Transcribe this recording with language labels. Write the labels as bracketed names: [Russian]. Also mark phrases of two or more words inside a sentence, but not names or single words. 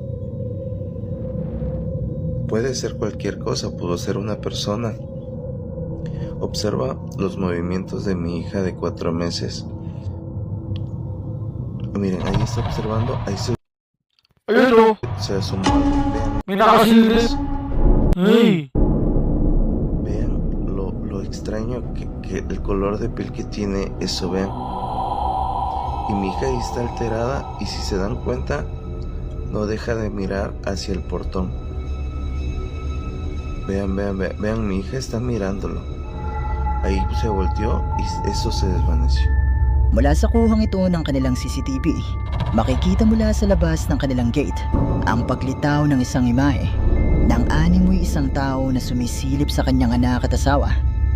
[Spanish] Puede ser cualquier cosa, pudo ser una persona. Observa los movimientos de mi hija de 4 meses. Miren, ahí está observando, ahí Ayun se asomó algo. Vean, [Filipino] may nakasiris. Ay, [Spanish] vean lo extraño que el color de piel que tiene eso, vean. Y mi hija ahí está alterada y si se dan cuenta, no deja de mirar hacia el portón. Vean, mi hija está mirándolo. Ahí se volteó y eso se desvaneció. [Filipino] Mula sa kuhang ito ng kanilang CCTV, makikita mula sa labas ng kanilang gate ang paglitaw ng isang imahe ng animoy isang tao na sumisilip sa kanyang anak at asawa